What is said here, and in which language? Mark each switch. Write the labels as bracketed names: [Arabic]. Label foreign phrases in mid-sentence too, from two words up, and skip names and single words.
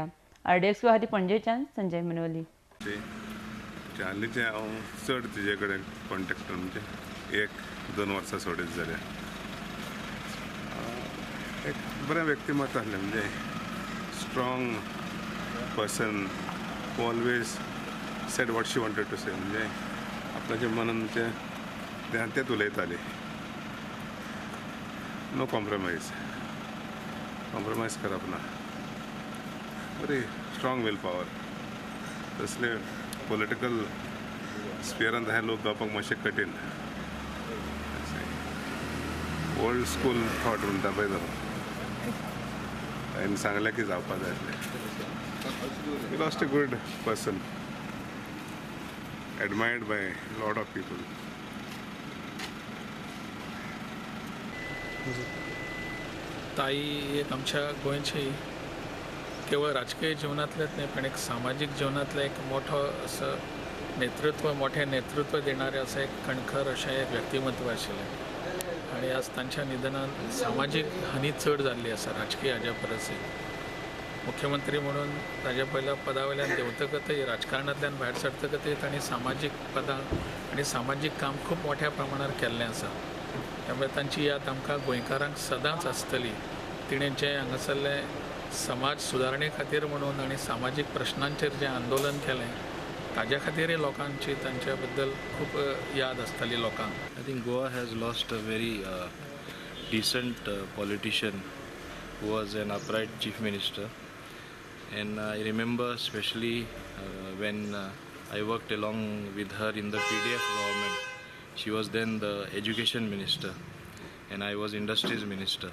[Konkani] आरडीएक्स खातीर पणजेच्यान संजय मनवली. हालींचे हांव चड तिजे कडेन कॉन्टेक्ट म्हणजे 1-2 वर्सां सोडीत जाल्या. एक बरें व्यक्तिमत्व आहलें म्हणजे [English] strong person who always said what she wanted to say. [Konkani] म्हणजे आपल्याच्या मनान तें उलयताली. [English] no compromise [Konkani] करप ना. [English] बरी strong will power. [Konkani] तसले [English] political sphereांत [Konkani] हे लोक गावपाक मातशें कठीण. [English] old school thought [Konkani] म्हणटा पळय तो हांवें सांगलें की जावपाक जाय आसलें. [English] he lost a good person, admired by a lot of people. [Marathi] ताई एक आमच्या गोंयची केवळ राजकीय जीवनातलेच नाही पण एक सामाजिक जीवनातलं एक मोठं असं मोठे नेतृत्व देणारे असं एक कणखर अशें एक व्यक्तिमत्व आशिल्लें. [Konkani] आणि आज तांच्या निधनान सामाजीक हानी चड जाल्ली आसा राजकीय हाज्या परस. मुख्यमंत्री म्हणून ताज्या पयल्या पदा वयल्यान देंवतकचय राजकारणांतल्यान भायर सरतकचय तांणी सामाजीक पदां आनी सामाजीक काम खूब मोठ्या प्रमाणार केल्लें आसा. त्यामुळे तांची याद आमकां गोंयकारांक सदांच आसतली. तिणें जें हांगासरलें समाज सुदारणे खातीर म्हणून आनी सामाजीक प्रश्नांचेर जें आंदोलन केलें ताज्या खातीरय लोकांची तांच्या बद्दल खूब याद आसतली लोकांक. [English] I think Goa has lost a very decent politician who was an upright chief minister. And I remember especially when I worked along with her in the PDF government. She was then the education minister and I was industries minister.